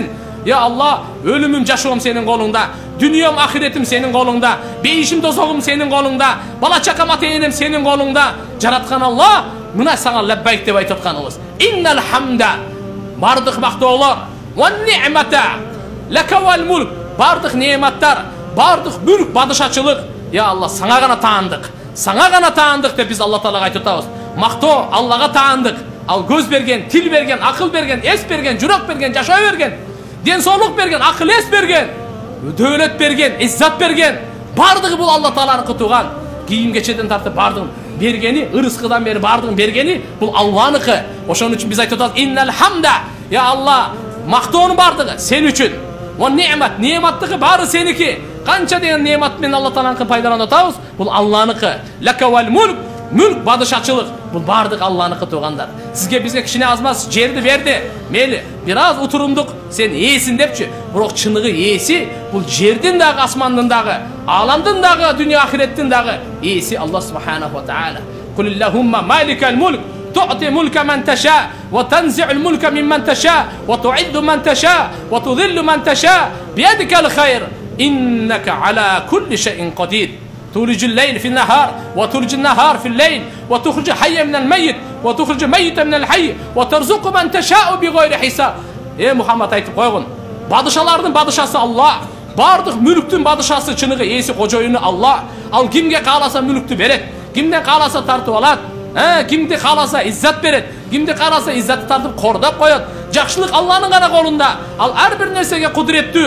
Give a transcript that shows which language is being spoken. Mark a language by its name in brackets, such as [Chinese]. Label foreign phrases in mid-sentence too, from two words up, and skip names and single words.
[Arabic] يا الله, [Kyrgyz] өлүмүм жашоом сенин колуңда, дүнием ахиретим сенин колуңда, бейишим тозогум сенин колуңда, бала чакам ата-энем сенин колуңда. Жараткан Алла, мына сага лаббайк деп айтып атканыбыз. [Arabic] إن الحمد, [Kyrgyz] бардык мактоолор, [Arabic] والنعمة لك والملك, [Kyrgyz] бардык неематтар, бардык мүлк, бадышачылык, [Arabic] يا الله [Kyrgyz] сага гана таандык. Сага гана таандык деп биз Алла Таалага айтып атабыз. Мактоо Аллага таандык. Ал көз берген, тил берген, акыл берген, эс берген, жүрөк берген, жашоо берген, ден соолук берген, акыл эс берген, дөөлөт берген, иззат берген. Бардыгы бул Алла Тааланыкы тууган. Кийим кечеден тартып бардыгын бергени, ырыскыдан бери бардыгын бергени бул Алланыкы. Ошон үчүн биз айтып атабыз, [Arabic] إن الحمد يا الله, [Kyrgyz] мактоонун бардыгы сен үчүн. [Arabic] والنعمة, [Kyrgyz] не'маттыгы баары сеники. Канча деген не'мат менен Алла Тааланыкы пайдаланып атабыз, бул Алланыкы. [Arabic] لك والملك, [Kyrgyz] мүлк, бадышачылык, бул бардык Алланыкы туугандар. Сизге бизге кичине азмаз жерди берди. Мейли, бир аз утурумдук сен ээсин депчи. Бирок чыныгы ээси бул жердин дагы, асмандын дагы, ааламдын дагы, дүйнө ахиреттин дагы ээси [Arabic] الله سبحانه وتعالى. قل اللهم مالك الملك تؤتي الملك من تشاء وتنزع الملك ممن تشاء وتعز من تشاء وتذل من تشاء بيدك الخير إنك على كل شيء قدير. تولج الليل في النهار وتولج النهار في الليل وتخرج حي من الميت وتخرج ميت من الحي وترزق من تشاء بغير حساب. [Kyrgyz] Muhammed айтып койгон. Бадышалардын бадышасы Алла. Бардык мүлктүн бадышасы чыныгы ээси кожоюну Алла. Ал кимге кааласа мүлктү берет, кимден кааласа тартып алат. Кимди кааласа иззат берет, кимди кааласа иззатты тартып кордоп коет. Жакшылык Алланын гана колунда. Ал ар бир нерсеге кудуреттүү.